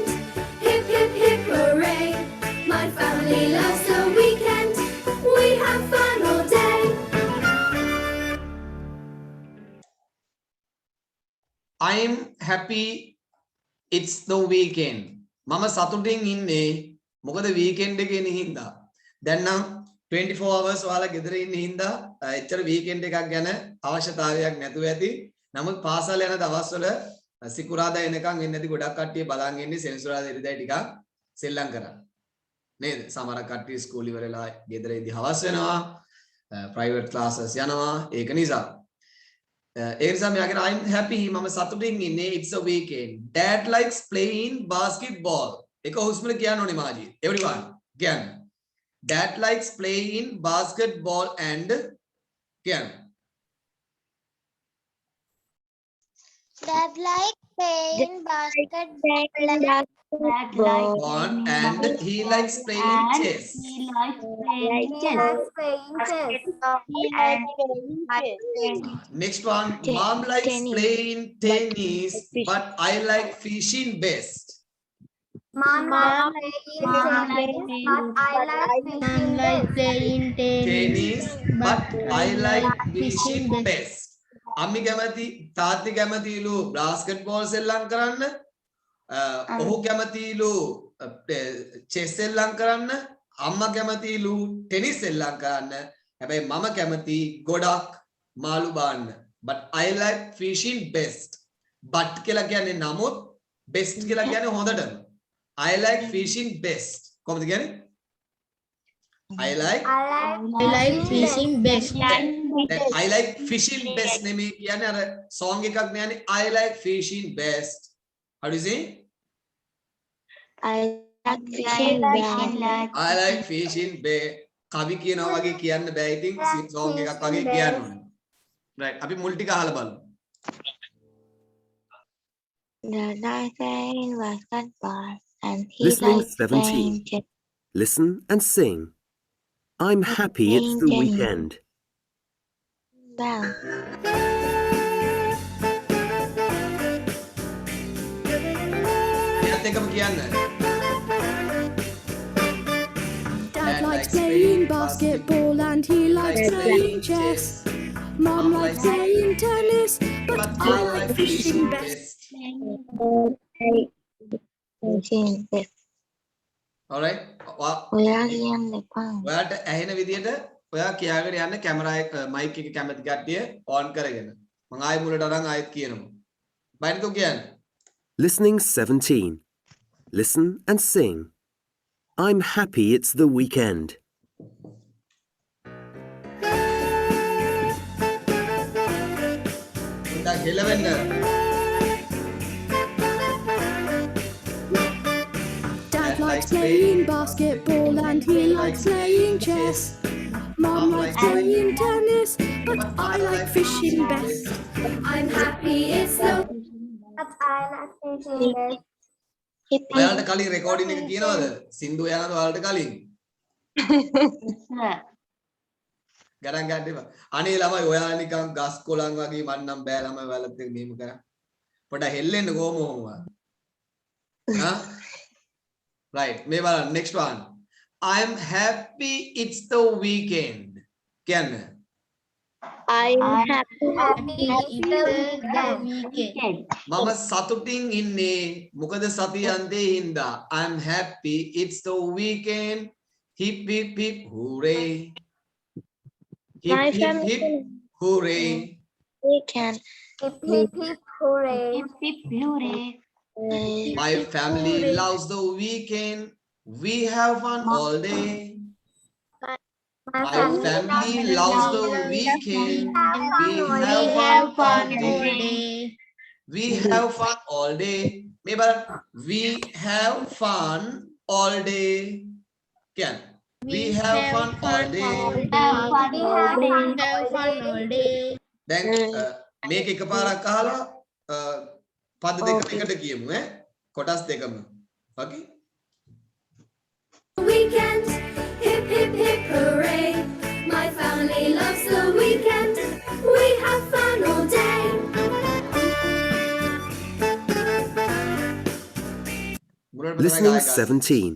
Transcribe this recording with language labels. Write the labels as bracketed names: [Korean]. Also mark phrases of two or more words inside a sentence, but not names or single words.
[English] Hip, hip, hip, hooray. My family loves the weekend. We have fun all day. I'm happy it's the weekend. [Sinhala] මම සතුටින් ඉන්නේ මොකද weekend එකේ ඉන්නේ හින්දා. දැන් නම් 24 hours ඔයාලා ගෙදර ඉන්නේ හින්දා එච්චර weekend එකක් ගැන අවශ්‍යතාවයක් නැතුව ඇති. නමුත් පාසල් යන දවස්වල සිකුරාදා එනකන් එන්නේ නැති ගොඩක් කට්ටිය බලන් ඉන්නේ සෙනසුරාදා ඉරිදා ටිකක් සෙල්ලම් කරන්න. නේද? සමහර කට්ටිය ස්කූල් ඉවරලා ගෙදර ඉදි හවස් වෙනවා. [English] private classes [Sinhala] යනවා. ඒක නිසා [English] I'm happy [Sinhala] මම සතුටින් ඉන්නේ [English] it's a weekend. Dad likes playing basketball. [Sinhala] එක හුස්මල කියන්න ඕනේ මාජි. [English] Everyone කියන්න. Dad likes playing basketball and කියන්න. Dad like playing basketball And he likes playing chess. He likes playing chess. Next one, mom likes playing tennis, but I like fishing best. Mom likes playing Tennis, but I like fishing best. [Sinhala] Ammi කැමති තාත්ති කැමතිලු basketball සෙල්ලම් කරන්න. ඔහු කැමතිලු chess සෙල්ලම් කරන්න. අම්මා කැමතිලු tennis සෙල්ලම් කරන්න. හැබැයි මම කැමති ගොඩක් මාළු බාන්න. [English] But I like fishing best. But [Sinhala] කියලා කියන්නේ නමුත් [English] best [Sinhala] කියලා කියන්නේ හොඳටම. [English] I like fishing best. [Sinhala] කොහොමද කියන්නේ? [English] I like fishing best. I like fishing best [Sinhala] නෙමෙයි කියන්නේ අර song එකක් නෑනේ [English] I like fishing best. How do you say? I like fishing best. I like fishing best. [Sinhala] කවි කියනවා වගේ කියන්න බෑ ඉතින් song එකක් වගේ කියන්න ඕනේ. Right. අපි මුල් ටික අහලා බලමු. [English] Dad likes playing basketball and he Listening likes playing 17. chess. Listen and sing. I'm happy it's the weekend. Well, [Sinhala] එයාත් එකම කියන්න. [English] Dad likes playing basketball and he likes playing chess. Mum likes playing tennis, but I like fishing best. fishing best. All right. [Sinhala] ඔයා කියන්න එපා. ඔයාට ඇහෙන විදියට ඔයා කියාගෙන යන්න කැමරා එක මයික් එක කැමති කට්ටිය on කරගෙන. මම ආයෙ මුලට අරන් ආයෙත් කියනවා. බයින්කෝ කියන්න. [English] Listening 17. Listen and sing. I'm happy it's the weekend. [Sinhala] උන්ට හෙලවෙන්න. [English] Dad likes playing basketball and he likes playing chess. Mum likes playing tennis, but I like fishing best. I'm happy it's the [Sinhala] ඔයාලට කලින් රෙකෝඩින් එක තියෙනවද? සින්දු යනද ඔයාලට කලින්? [English] Sir. [Sinhala] ගණන් ගන්න එපා. අනේ ළමයි ඔයාලා නිකන් ගස් කොළන් වගේ මන්නම් බෑ ළමයි ඔයාලත් එක්ක මෙහෙම කරා. පොඩ්ඩක් හෙල්ලෙන්න කොහොම හා? [English] Right. [Sinhala] මේ බලන්න [English] next one. I'm happy it's the weekend. [Sinhala] කියන්න. [English] I'm I'm happy. Happy happy it's the the weekend. weekend. [Sinhala] මම සතුටින් ඉන්නේ මොකද සතිය අන්තයේ හින්දා. [English] I'm happy it's the weekend. Hip hip hip hooray. Hip My hip family hip hooray. weekend. Hip hip hip hooray. Hip hip hooray. My family loves the weekend. We have fun all day. My My family loves the weekend. We have fun all day. We have fun all day. Maybe we have fun all day. Can we have fun all day? Have fun We all have day. fun all day. [Sinhala] දැන් මේක එකපාරක් අහලා පද දෙක එකට කියමු ඈ කොටස් දෙකම. [English] Okay? Weekend, hip hip hip hooray. My family loves the weekend. We have fun all day. Listening 17.